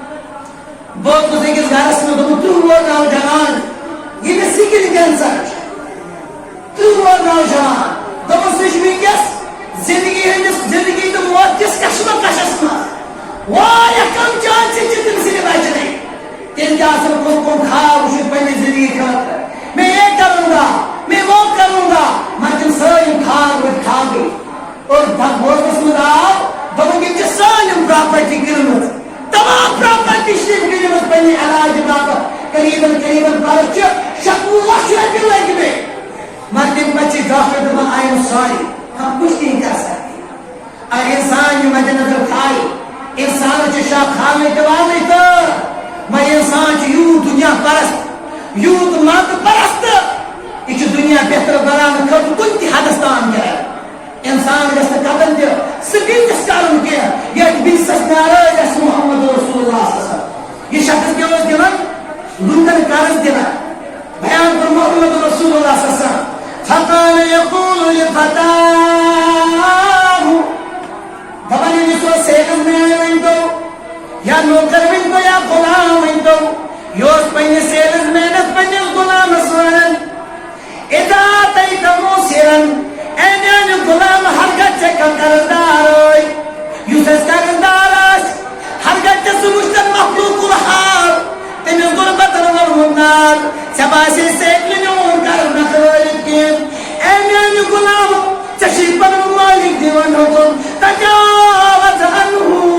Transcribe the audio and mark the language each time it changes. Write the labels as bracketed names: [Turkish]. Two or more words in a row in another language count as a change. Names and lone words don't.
[Kashmiri] بہٕ اوسُس أکِس گرس منٛز دوٚپُن 30 وُہُر نوجوان ییٚمِس سِکِن کینسر چھُ 30 وُہُر نوجوان دوٚپُن سُہ چھُ ونکیٚس زندگی زندگی تہٕ موت کِس کشمکشس منٛز واریاہ کم چانسز چھِ تٔمۍ سٕنٛدِ بچنٕکۍ تیٚلہِ تہِ آسن کُن خواب وٕچھِتھ پننہِ زندگی خٲطرٕ [Urdu] میں یہ کروں گا میں وہ کروں گا [Kashmiri] مگر تِم سٲلِم خواب ؤتھۍ خابٕے اور بوزنس منٛز آو دوٚپُن یِم چھِ سٲلِم پراپرٹی کٕنمٕژ تمام پراپرٹی چھِ تٔمۍ کٕنمٕژ پننہِ علاجہِ باپتھ قریباً پرس چھِ 100 لچھ رۄپیہِ لٔگۍمٕتۍ مگر تمہِ پتہٕ چھِ ڈاکٹر دپان [English] I am sorry [Urdu] ہم کچھ نہیں کر سکتے [Kashmiri] اگر انسان یہ مد نظر تھایہِ انسان چھِ شاہ کھالنٕچ تہٕ والنٕچ تہٕ مگر انسان چھُ یوٗت دُنیا پرست یوٗت مد پرست یہِ چھُ دُنیا بہتر بناونہٕ خٲطرٕ کُنہِ تہِ حدس تام کران انسان گژھِ نہٕ قدم تہِ سُہ بِزنس کرُن کینٛہہ یتھ بِزنسس ناراض آسہِ محمد رسول اللہ [Arabic] صلی اللہ علیہ وسلم [Kashmiri] یہِ شخص کیٛاہ اوس دِوان لُکن قرض دِوان بیان کوٚر محمد رسول اللہ [Arabic] صلی اللہ علیہ وسلم فقال يقول لفتاه [Kashmiri] دپان أمِس اوس سیلٕز مین ؤنۍتو یا نوکر ؤنۍتو یا غلام ؤنۍتو یہِ اوس پننِس سیلٕز مینس پننِس غلامس ونان [Arabic] اذا اتيت موسرا [Kashmiri] اے میانہِ غلام ہرگاہ ژےٚ کانٛہہ قرضدار ٲے یُس اَسہِ قرضدار آسہِ ہرگاہ ژےٚ سُہ وٕچھتن مخلوق الحال تٔمِس غُربتن ووٚنمُت نار ژےٚ باسے ژےٚ ہیٚکہِ نہٕ میون قرض نکھٕ وٲلِتھ کینٛہہ اے میانہِ غلام ژےٚ چھُے پنُن مٲلِک دِوان حُکُم [Arabic] تجاوز عنہ